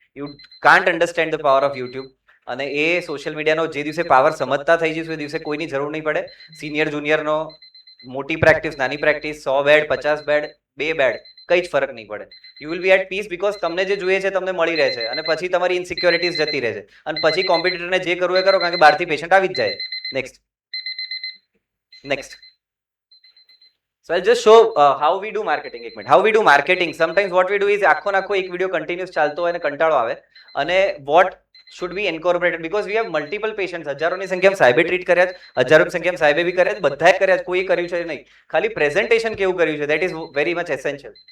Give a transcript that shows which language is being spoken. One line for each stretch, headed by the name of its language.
English: You can't understand the power of YouTube.
Gujarati: અને એ social મીડિયાનો જે દિવસે પાવર સમજતા થઈ જઈશું એ દિવસે કોઈની જરૂર નહીં પડે. સિનિયર જુનિયરનો, મોટી પ્રેક્ટિસ, નાની પ્રેક્ટિસ, 100 બેડ, 50 બેડ, 2 બેડ, કંઈ જ ફરક નહીં પડે.
English: you will be at peace, because
Gujarati: તમને જે જોઈએ છે તમને મળી રહે છે, અને પછી તમારી ઇનસિક્યોરિટીઝ જતી રહે છે, અને પછી કોમ્પિટિટરને જે કરવું એ કરો, કારણ કે બહારથી પેશન્ટ આવી જ જાય.
English: Next, so I'll just show how we do marketing.
Gujarati: એક minute,
English: how we do marketing. Sometimes what we do is
Gujarati: આખો એક વિડિયો કન્ટિન્યુઅસ ચાલતો હોય અને કંટાળો આવે, અને
English: what should be incorporated, because we have multiple patients.
Gujarati: હજારોની સંખ્યામાં સાહેબે ટ્રીટ કર્યા છે, હજારોની સંખ્યામાં સાહેબે બી કર્યા છે, બધાએ કર્યા છે, કોઈ કર્યું છે નહીં. ખાલી પ્રેઝન્ટેશન કેવું કર્યું છે,
English: that is very much essential.